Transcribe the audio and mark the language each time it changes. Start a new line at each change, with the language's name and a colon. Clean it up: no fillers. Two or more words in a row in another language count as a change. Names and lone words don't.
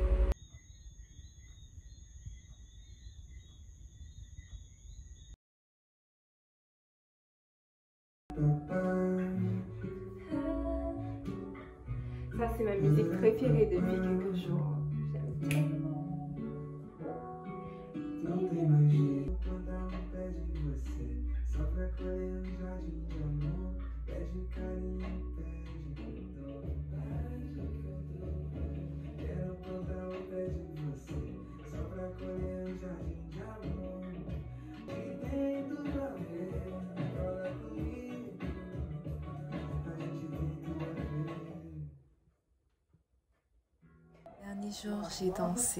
French: Ça, c'est ma musique préférée depuis quelques jours. J'aime tellement.
Portuguese: Não tem mais jeito, mandar pede você. Só pra colher jardim de amor. Pede carinho, pede dor. Quero plantar o pé de você. Só pra colher jardim de amor. E dentro pra ver, cola comigo. A gente tem tudo a ver.
French: Dernier jour, j'ai dansé.